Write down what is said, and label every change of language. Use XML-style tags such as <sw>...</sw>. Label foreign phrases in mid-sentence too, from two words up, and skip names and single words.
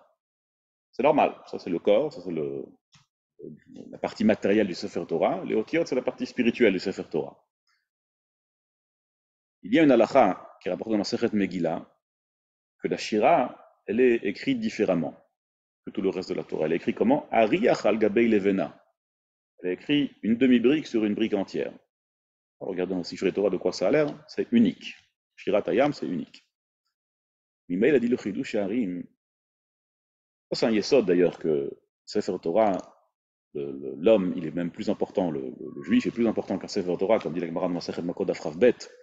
<fr>C'est normal, ça c'est le corps, ça c'est la partie matérielle du</fr> <he>ספר תורה.</he> <fr>Les otiyot, c'est la partie spirituelle du</fr> <he>ספר תורה.</he> <fr>Il y a une halakha qui rapporte dans la Masechet Megillah que la Shira, elle est écrite différemment que tout le reste de la Torah. Elle est écrite comment?</fr> <he>אריח על גבי לבנה.</he> <fr>Elle est écrite une demi-brique sur une brique entière. Regardons dans le</fr> <he>ספר תורה</he> <fr>de quoi ça a l'air, c'est unique.</fr> <he>שירת הים,</he> <fr>c'est unique. Mais il a dit le Chidush Harim. C'est un yesod d'ailleurs que</fr> <he>ספר תורה,</he> <fr>l'homme, il est même plus important, le juif est plus important qu'un</fr> <he>ספר תורה,</he> <fr>comme dit la Gemara de Masechet Makot Daf Rav Bet.</fr>